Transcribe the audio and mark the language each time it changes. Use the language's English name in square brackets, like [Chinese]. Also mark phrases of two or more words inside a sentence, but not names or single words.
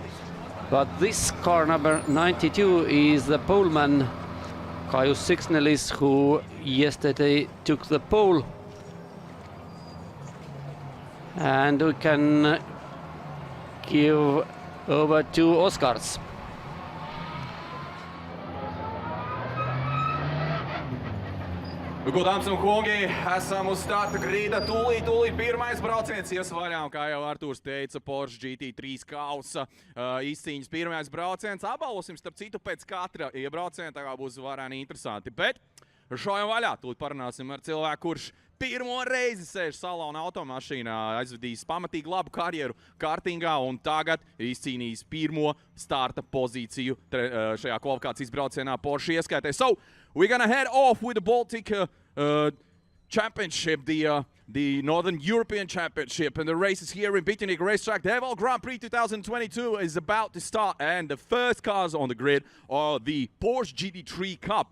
[English] But this car number 92 is the poleman, Kaius Sixnelis, who yesterday took the pole. And we can give over to Oskars. [Latvian] Ko, dāmas un kungi, esam uz starta grīda, tūlīt pirmais brauciens iesvaļā, un kā jau Artūrs teica, Porsche GT3 kausa izcīņas pirmais brauciens. Apbalvosim, starp citu, pēc katra iebrauciena, tā kā būs varēni interesanti. Bet šojam vaļā. Tūlīt parunāsim ar cilvēku, kurš pirmo reizi sēž salona automašīnā, aizvedījis pamatīgi labu karjeru kartingā un tagad izcīnījis pirmo starta pozīciju šajā kvalifikācijas braucienā Porsche ieskaitē. [English] So, we're gonna head off with the Baltic Championship, the Northern European Championship, and the races here in Bitternik Racetrack. The DeWALT Grand Prix 2022 is about to start, and the first cars on the grid are the Porsche GT3 Cup.